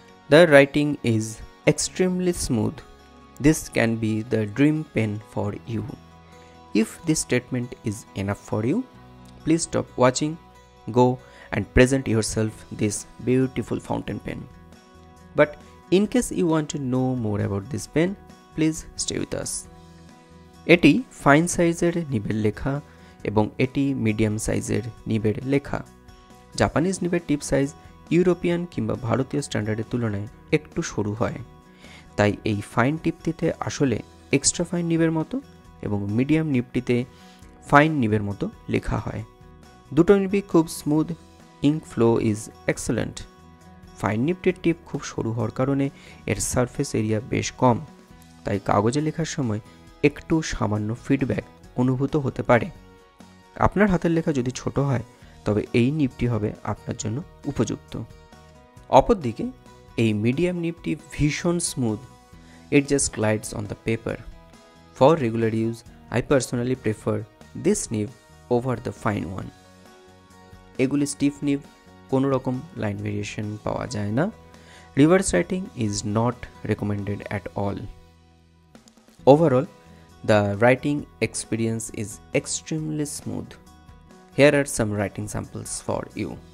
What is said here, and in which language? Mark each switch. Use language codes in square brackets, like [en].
[en] The writing is extremely smooth. This can be the dream pen for you. If this statement is enough for you, please stop watching, go and present yourself this beautiful fountain pen. But in case you want to know more about this pen, please stay with us. [bn] এটি fine সাইজের নিবের লেখা এবং এটি medium সাইজের নিবের লেখা। Japanese নিবের টিপ size European কিংবা ভারতীয় স্ট্যান্ডার্ডের তুলনায় একটু সরু হয়, তাই এই ফাইন টিপটিতে আসলে এক্সট্রা ফাইন নিবের মতো এবং মিডিয়াম নিবটিতে ফাইন নিবের মতো লেখা হয়। দুটো নিবই খুব smooth, [en] Ink flow is excellent. [bn] Fine নিবটির টিপ খুব সরু হওয়ার কারণে এর সারফেস এরিয়া বেশ কম, তাই কাগজে লেখার সময় একটু সামান্য ফিডব্যাক অনুভূত হতে পারে। আপনার হাতের লেখা যদি ছোট হয় তবে এই নিবটি হবে আপনার জন্য উপযুক্ত। অপরদিকে এই মিডিয়াম নিবটি ভীষণ smooth, [en] It just glides on the paper. For regular use I personally prefer this nib over the fine one. [bn] এগুলি স্টিফ নিব, কোনো রকম লাইন ভেরিয়েশন পাওয়া যায় না। [en] Reverse writing is not recommended at all. Overall the writing experience is extremely smooth. Here are some writing samples for you.